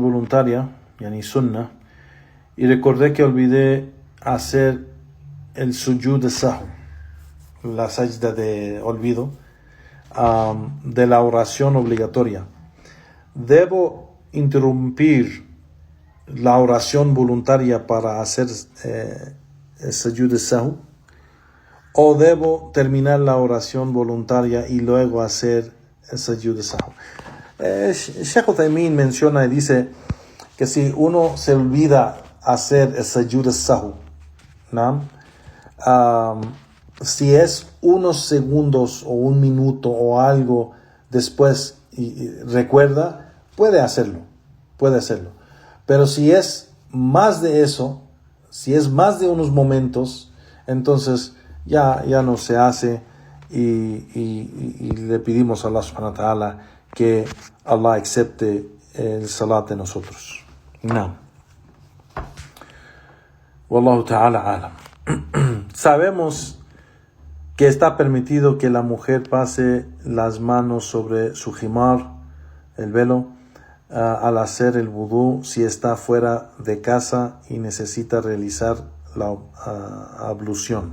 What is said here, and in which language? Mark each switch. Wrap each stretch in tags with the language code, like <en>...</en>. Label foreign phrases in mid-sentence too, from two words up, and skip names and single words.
<es>voluntaria,</es> <ar>يعني سنة,</ar> <es>y recordé que olvidé hacer el sujud de sahu, la sajda de olvido, de la oración obligatoria. ¿Debo interrumpir la oración voluntaria para hacer el sujud de sahu? ¿O debo terminar la oración voluntaria y luego hacer el sujud de sahu? Sheikh Uthaymin menciona y dice que si uno se olvida hacer el sujud de sahu, ¿no? Si es unos segundos o un minuto o algo después y recuerda, puede hacerlo. Pero si es más de eso, si es más de unos momentos, entonces ya no se hace y le pedimos a</es> <ar>الله سبحانه وتعالى</ar> <es>que Allah acepte el salat de nosotros. No.</es> <ar>والله تعالى أعلم.</ar> <es>Sabemos que está permitido que la mujer pase las manos sobre su himar, el velo, al hacer el vudú si está fuera de casa y necesita realizar la ablución.</es>